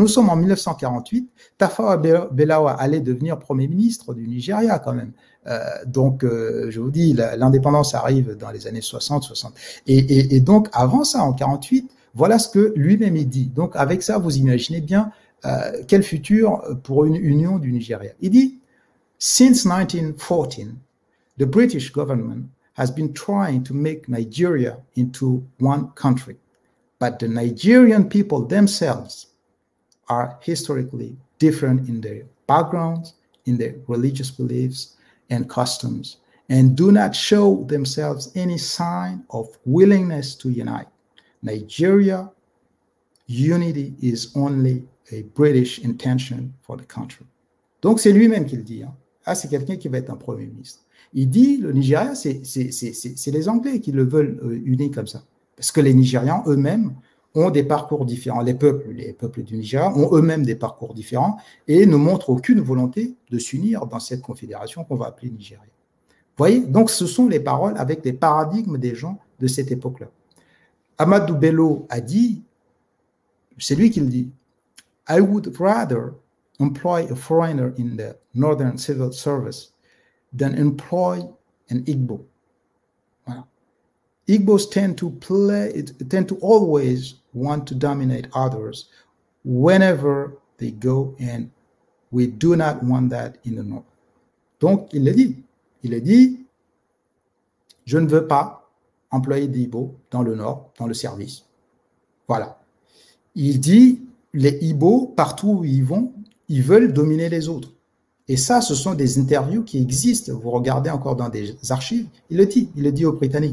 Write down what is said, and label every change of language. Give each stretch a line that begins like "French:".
French: Nous sommes en 1948. Tafawa Balewa allait devenir Premier ministre du Nigeria quand même. Donc, je vous dis, l'indépendance arrive dans les années 60. Et donc, avant ça, en 48, voilà ce que lui-même il dit. Donc, avec ça, vous imaginez bien quel futur pour une union du Nigeria. Il dit,
English: « Since 1914, the British government has been trying to make Nigeria into one country, but the Nigerian people themselves are historically different in their backgrounds, in their religious beliefs and customs, and do not show themselves any sign of willingness to unite. Nigeria unity is only a British intention for the country.
French: Donc, c'est lui-même qui le dit. Hein. Ah, c'est quelqu'un qui va être un Premier ministre. Il dit, le Nigeria, c'est les Anglais qui le veulent uni comme ça. Parce que les Nigérians eux-mêmes ont des parcours différents. Les peuples du Nigeria ont eux-mêmes des parcours différents et ne montrent aucune volonté de s'unir dans cette confédération qu'on va appeler Nigeria. Vous voyez? Donc, ce sont les paroles avec les paradigmes des gens de cette époque-là. Amadou Bello a dit, c'est lui qui le dit,
English: I would rather employ a foreigner in the Northern Civil Service than employ an Igbo.
French: Voilà.
English: Igbos tend to always want to dominate others whenever they go, and we do not want that in the North.
French: Donc, il le dit. Il a dit, je ne veux pas employer des Igbo dans le Nord, dans le service. Voilà. Il dit, les Igbo, partout où ils vont, ils veulent dominer les autres. Et ça, ce sont des interviews qui existent. Vous regardez encore dans des archives, il le dit aux Britanniques.